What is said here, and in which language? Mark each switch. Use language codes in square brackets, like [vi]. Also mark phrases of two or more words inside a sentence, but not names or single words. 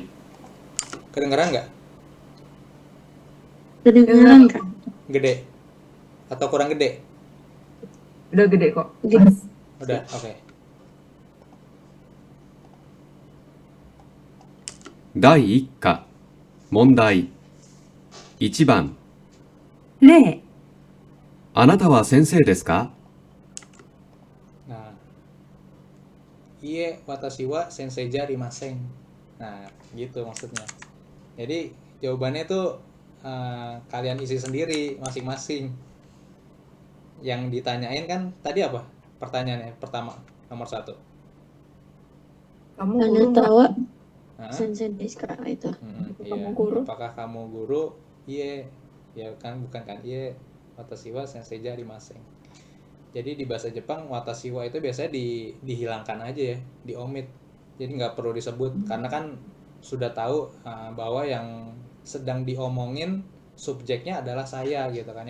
[id] Kedengeran nggak? Kedengeran kan? Gede atau kurang gede? Udah gede kok. Gede. Udah, oke. [ja] 第1課問題1番例、あなたは先生ですか Nah, いいえ私は先生じゃありません. [id] Nah, gitu maksudnya. Jadi jawabannya tuh kalian isi sendiri masing-masing. Yang ditanyain kan tadi apa? Pertanyaannya pertama nomor 1. Kamu guru Anda nggak? tahu Hah? [ja] 先生ですか itu? [id] Iya. Kamu guru? Apakah kamu guru? Iye. Ya kan bukan kan? [ja] いいえ私は先生じゃありません. [id] Jadi di bahasa Jepang [ja] 私は [id] itu biasanya dihilangkan aja ya, diomit. Jadi nggak perlu disebut karena kan sudah tahu bahwa yang sedang diomongin subjeknya adalah saya gitu kan.